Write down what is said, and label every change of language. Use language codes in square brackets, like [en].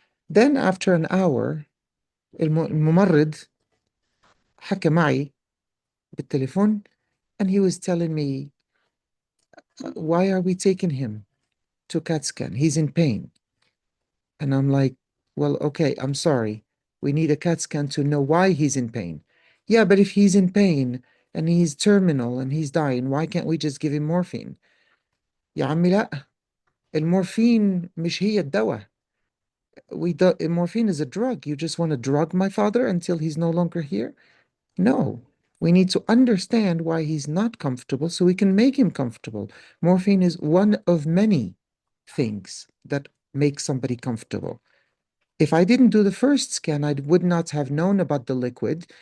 [en] Then after an hour [ar] الممرض حكى معي بالتليفون [en] and he was telling me, why are we taking him to CAT scan? He's in pain. And I'm like, well, okay, I'm sorry. We need a CAT scan to know why he's in pain. Yeah, but if he's in pain and he's terminal and he's dying, why can't we just give him morphine? [ar] يا عمي لا المورفين مش هي الدواء. [en] Morphine is a drug. You just want to drug my father until he's no longer here? No. We need to understand why he's not comfortable so we can make him comfortable. Morphine is one of many things that make somebody comfortable. If I didn't do the first scan, I would not have known about the liquid.